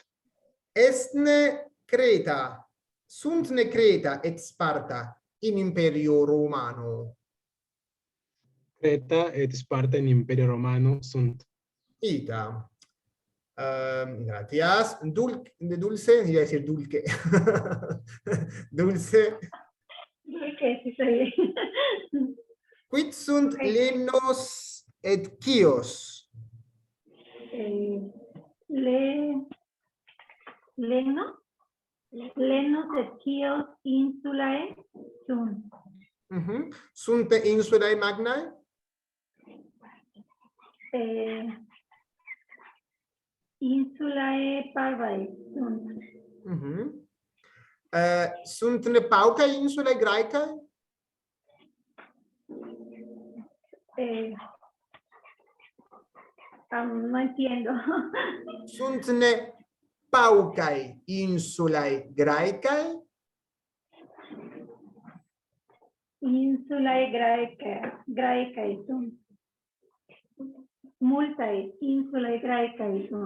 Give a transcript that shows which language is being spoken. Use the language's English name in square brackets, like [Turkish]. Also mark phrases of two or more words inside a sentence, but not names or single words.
[Latin] Estne Creta. Sunt ne Creta et Sparta in imperio romano. Creta et Sparta in imperio romano sunt. Ita. Gratias. [Spanish] Dulce, iba a decir dulce. Dulce. Dulce, sí, está bien. [Latin] Quid sunt Lemnos et Chios? Lenos et Chios insulae sunt. Sunt insulae magnae? Insulae parvae sunt. Sunt paucae insulae Graecae? [Spanish] No entiendo. [Latin] Sunt paucae insulae Graecae? Insulae Graecae sunt. Multae insulae Graecae sunt.